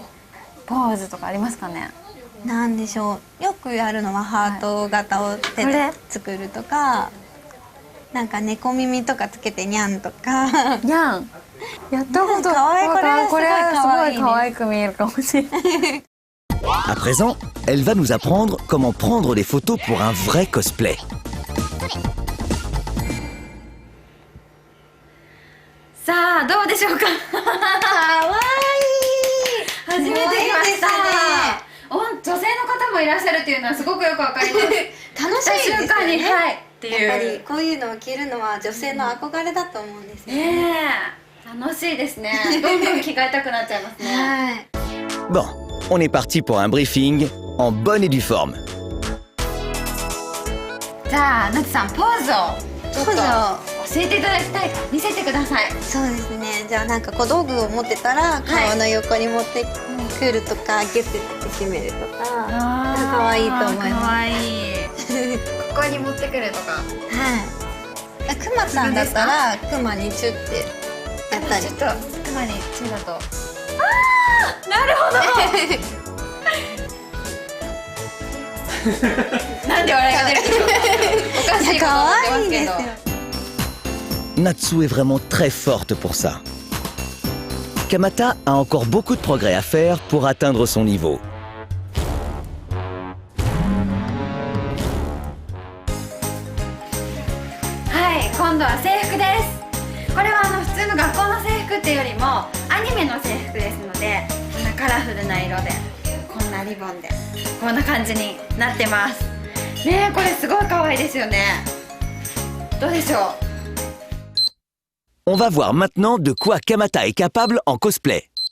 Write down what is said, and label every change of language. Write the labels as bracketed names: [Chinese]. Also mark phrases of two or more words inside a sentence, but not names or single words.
[Japanese] ポーズとかありますかね？なんでしょう。よくやるのはハート型を手でこれ作るとか、なんか猫耳とかつけてニャンとか。にゃん。やったこと可愛いこれはすごい可愛いねこれはすごい可愛く見えるかもしれない。 [French] À présent, elle va nous apprendre comment prendre des photos pour un vrai cosplay. [Japanese] さあどうでしょうか？かわいい。初めて見ました。女性の方もいらっしゃるっていうのはすごくよくわかります。楽しいですよね。瞬間にはいっていう。やっぱりこういうのを着るのは女性の憧れだと思うんですよね。ねえ楽しいですね。どんどん着替えたくなっちゃいますね。はい。 [French] Bon, on est parti pour un briefing en bonne et due forme. [Japanese] じゃあなつさんポーズをちょっとポーズ教えていただきたいから見せてください。そうですね。じゃあなんか小道具を持ってたら顔の横に持ってくるとか、ギュッて締めるとか。可愛いと思います可愛い。ここに持ってくるとか。はい。クマさんだったらクマにチュッてやったり。ちょっとクマにチュだと。ああ、なるほど。なんで笑いが出るんでしょうか。おかしいこと可になってますけど愛いですよ。。 [French] Natsu est vraiment très forte pour ça. Kamata a encore beaucoup de progrès à faire pour atteindre son niveau. [Japanese] はい、今度は制服です。これは普通の学校の制服っていうよりもアニメの制服ですので、こんなカラフルな色でこんなリボンでこんな感じになってますね。えこれすごい可愛いですよね。どうでしょう。 [French] On va voir maintenant de quoi Kamata est capable en cosplay.